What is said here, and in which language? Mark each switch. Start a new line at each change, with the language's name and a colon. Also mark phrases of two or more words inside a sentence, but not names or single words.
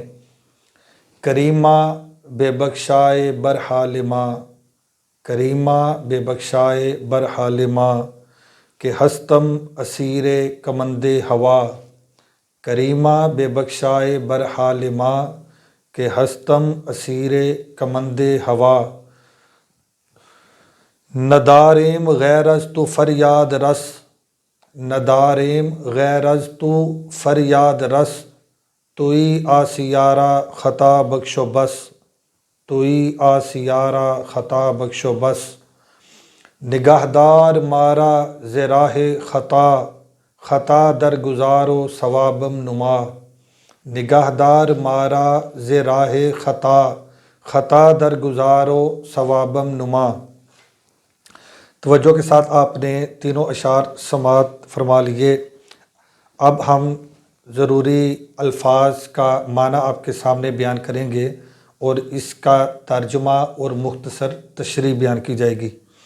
Persian: کریمہ بے بخشائے برحال ماں، کریمہ بے بخشائے برحال ماں، کہ ہستم اسیر کمند ہوا، کریمہ بے بخشائے برحال ماں، کہ ہستم اسیر کمند ہوا، نداریم غیر از تو فریاد رس، نداریم غیر از تو فریاد رس، توئی آسیارہ خطا بخش و بس، توئی آسیارہ خطا بخش و بس، نگہدار مارا ز راہ خطا، خطا در گزار و ثوابم نما، نگہدار مارا ز راہ خطا، خطا در گزار و ثوابم نما۔
Urdu: توجہ کے ساتھ آپ نے تینوں اشعار سماعت فرما لیے۔ اب ہم ضروری الفاظ کا معنی آپ کے سامنے بیان کریں گے اور اس کا ترجمہ اور مختصر تشریح بیان کی جائے گی۔